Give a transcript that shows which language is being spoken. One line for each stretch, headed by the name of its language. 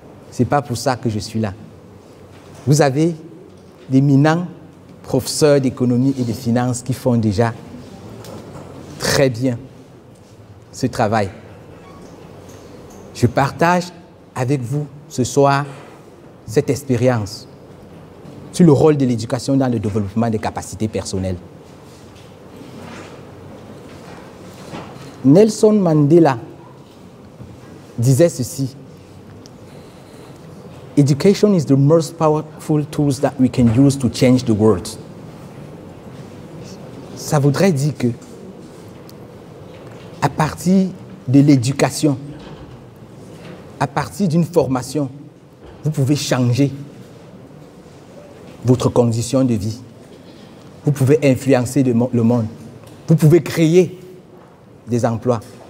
French: Ce n'est pas pour ça que je suis là. Vous avez d'éminents professeurs d'économie et de finances qui font déjà très bien ce travail. Je partage avec vous ce soir cette expérience sur le rôle de l'éducation dans le développement des capacités personnelles. Nelson Mandela disait ceci:
English: Education is the most powerful tool that we can use to change the world.
French: Ça voudrait dire que à partir de l'éducation, à partir d'une formation, vous pouvez changer votre condition de vie. Vous pouvez influencer le monde. Vous pouvez créer des emplois.